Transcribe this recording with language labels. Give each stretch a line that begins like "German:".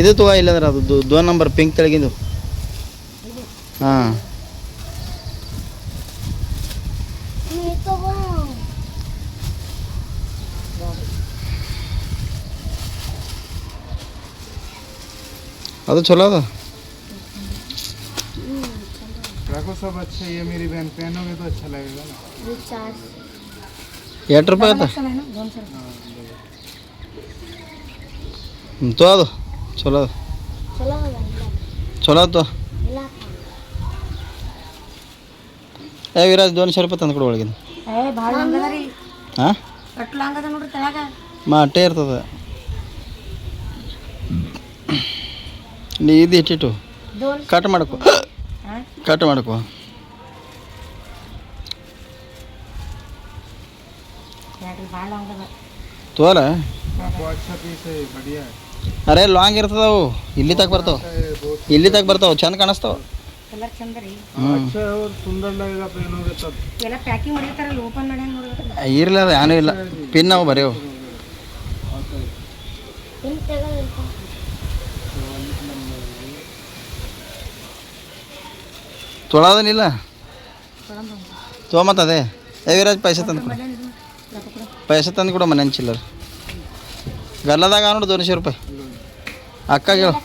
Kannada: ಇದು ತಗೋ ಇಲ್ಲಂದ್ರೆ ಅದು 2 ನಂಬರ್ ಪಿಂಕ್ ತೆಳಗಿಂದು ಹಾಂ ಅದು ಚಲೋ ಅದ
Hindi: रखो सब अच्छा। ये मेरी बहन पहनोगे तो अच्छा लगेगा ना।
Kannada: ಎಷ್ಟು ರೂಪಾಯಿ ಆಯ್ತಾ ತೋ ಅದು ಚಲೋ ಅದ ಚಲೋ ಆಯ್ತು ಏ ವಿರಾಜ್ 200 ರೂಪಾಯಿ ತಂದು ಕೊಡು ಒಳಗಿಂದ ಏ ಭಾಳ ಹಂಗದ ರೀ ಹಾಂ ಕಟ್ಲ ಹಂಗದ ನೋಡ್ರಿ ತೆಳಗ ಅಟ್ಟೆ ಇರ್ತದೆ ನೀ ಇದು ಇಟ್ಟಿಟ್ಟು ಕಟ್ ಮಾಡ್ಕೊ ಕಟ್ ಮಾಡ್ಕೊ ಭಾಳ ಹಂಗದ ತೋಲ
Hindi: आपको अच्छा पीस है, बढ़िया है।
Kannada: ಅರೆ ಲಾಂಗ್ ಇರ್ತದ ಅವು ಇಲ್ಲಿ ತಗ ಬರ್ತಾವ ಇಲ್ಲಿ ತಗ ಬರ್ತಾವ ಚಂದ ಕಾಣಿಸ್ತಾವ ಕಲರ್ ಚಂದ ರೀ
Hindi: अच्छा है और सुंदर लगेगा पहनोगे तब।
Kannada: ಎಲ್ಲ ಪ್ಯಾಕಿಂಗ್ ಮಾಡಿರ್ತಾರಲ್ಲ ಓಪನ್ ಮಾಡ್ಯಾನ ನೋಡ್ರಿ ಇರಲ್ಲ ಅದು ಏನೂ ಇಲ್ಲ ಪಿನ್ ಅವು ಬರೆಯವು ತೊಳೋದನಿಲ್ಲ ತೊಗೊಂಬತ್ತದೇ ಏ ವಿರಾಜ್ ಪೈಸೆ ತಂದು ಕೊಡು पैसे ತಂದು ಕೊಡು ಮನೆ ಚಿಲ್ಲರ್ ಗಲ್ಲದಾಗ ನೋಡು 200 ರೂಪಾಯಿ ಅಕ್ಕಾಗ ಹೇಳು